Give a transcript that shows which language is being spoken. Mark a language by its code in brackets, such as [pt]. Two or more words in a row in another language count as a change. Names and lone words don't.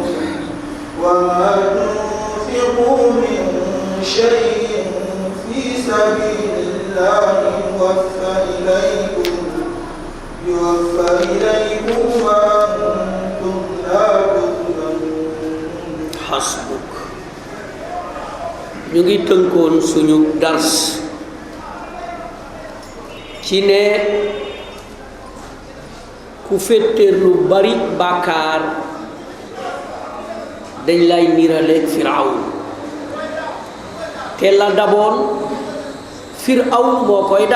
[ar] وما تنفقوا من شيء في سبيل الله يوفى إليكم وأنتم لا تظلمون. Hasbuk. [wo] ñu ngi tënkoon suñu dars ci ne ku féeteer lu bari bàkkaar dañ lay niiraleeg Firawn te la daboon Firawn moo koy dab.